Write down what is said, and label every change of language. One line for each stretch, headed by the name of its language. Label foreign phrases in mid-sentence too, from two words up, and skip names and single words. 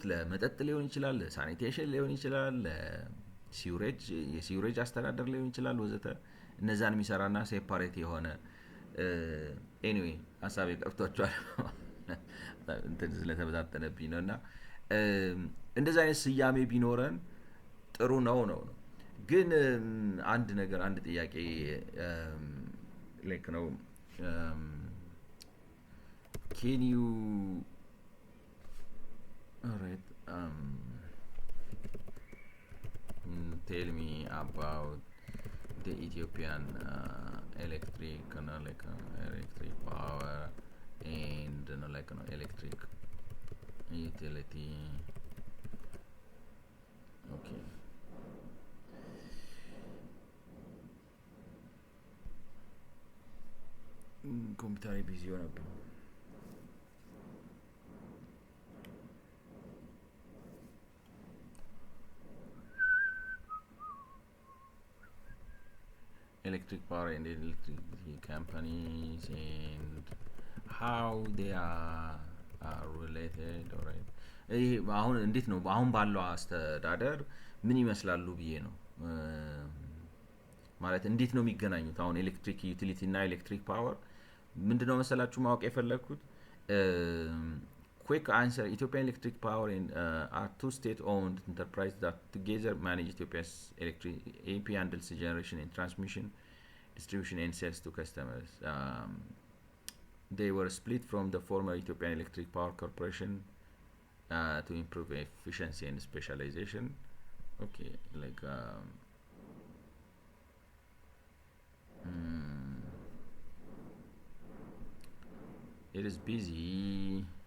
Amharic: ለመጠጥ ሊሆን ይችላል፣ ለሳኒቴሽን ሊሆን ይችላል፣ ለሲውሬጅ የሲውሬጅ አስተዳደር ሊሆን ይችላል ወዘተ እነዛን የሚሰራና ሴፓሬት የሆነ ኤኒዌይ ሀሳቤ ቀርቷቸዋል እንትን ስለተበታተነብኝ ነው እና እንደዚህ አይነት ስያሜ ቢኖረን ጥሩ ነው ግን አንድ ጥያቄ
English: ላይክ ነው can you alright tell me about the Ethiopian electric electric power and electric utility. Okay.
Amharic: ኮምፒውተር ቢዚ ሆነብኝ።
English: electric power and electricity companies and how they are related. Alright.
Amharic: አሁን እንዴት ነው አሁን ባለው አስተዳደር ምን ይመስላሉ ብዬ ነው ማለት እንዴት ነው የሚገናኙት? አሁን ኤሌክትሪክ ዩቲሊቲ እና ኤሌክትሪክ ፓወር ምንድነው መሰላችሁ ማወቅ የፈለኩት
English: quick answer Ethiopian Electric Power are two state-owned enterprises that together manage Ethiopia's electric AP handles generation and transmission distribution and sales to customers. They were split from the former Ethiopian Electric Power Corporation to improve efficiency and specialization. Okay, like mm, it is busy.